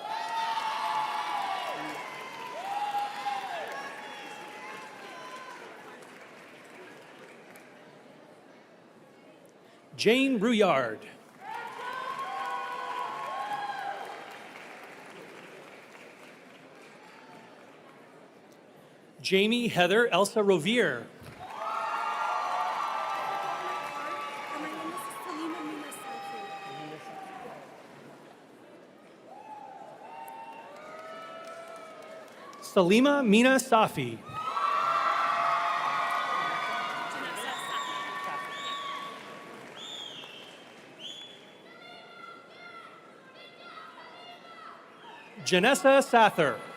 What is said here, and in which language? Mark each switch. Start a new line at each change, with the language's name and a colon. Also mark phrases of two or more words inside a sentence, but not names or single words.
English: Jane Brouillard. Jamie Heather Elsa Rovier. My name is Salima Mina Safi. Salima Mina Safi. Janessa Sather.